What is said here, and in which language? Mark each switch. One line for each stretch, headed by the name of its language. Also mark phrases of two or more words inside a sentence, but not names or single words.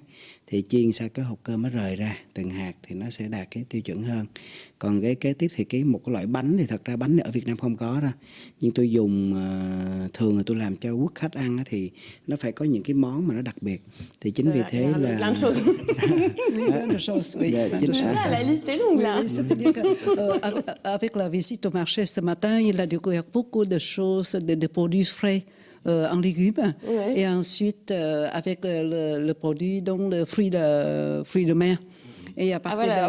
Vietnamese: Thì chiên sao cái hộp cơm nó rời ra từng hạt thì nó sẽ đạt cái tiêu chuẩn hơn. Còn cái kế tiếp thì một cái loại bánh thì thật ra bánh ở Việt Nam không có đâu. Nhưng tôi dùng thường là tôi làm cho quốc khách ăn á, thì nó phải có những cái món mà nó đặc biệt. Thì chính vì thế là
French: Plein de choses. Oui, plein de choses, oui.
Vietnamese: Dạ, chính xác.
French: Ça, la liste est longue là. Oui, c'est-à-dire qu'avec la visite au marché ce matin, il a découvert beaucoup de choses, de produits frais en légumes. Ouais. Et ensuite, avec le produit, donc le fruit de mer. Et à Ah partir voilà, de